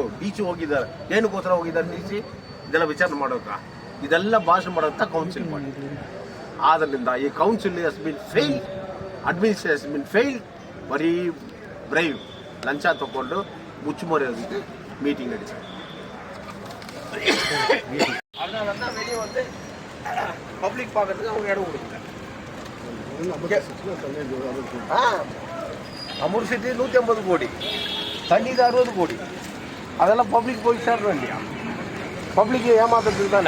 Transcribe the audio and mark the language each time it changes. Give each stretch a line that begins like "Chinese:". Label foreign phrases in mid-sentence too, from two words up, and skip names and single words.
Kannada: DC ಹೋಗಿದ್ದಾರೆ. ಏನಕ್ಕೋಸ್ಕರ ಹೋಗಿದ್ದಾರೆ DC? ಇದೆಲ್ಲ ವಿಚಾರಣೆ ಮಾಡೋಕೆ, ಇದೆಲ್ಲ ಭಾಷೆ ಮಾಡೋಂಥ ಕೌನ್ಸಿಲ್ ಮಾಡಿ. ಆದ್ದರಿಂದ ಈ
English: council has been fail, administration has been fail.
Kannada: ಬರೀ ಬ್ರೈವ್ ಲಂಚ ತಗೊಂಡು ಮುಚ್ಚುಮರೆಯೋದಕ್ಕೆ ಮೀಟಿಂಗ್ ನಡೀತಾರೆ.
Tamil: வெளியே வந்து பப்ளிக் பார்க்கறதுக்கு அவங்க இடம் கொடுக்குறாங்க. அமூர் சிட்டி 150 கோடி, தண்ணிக்கு 60 கோடி. அதெல்லாம் பப்ளிக் போய் சேரணும் இல்லையா? பப்ளிக் ஏமாத்துறதுக்கு தானே.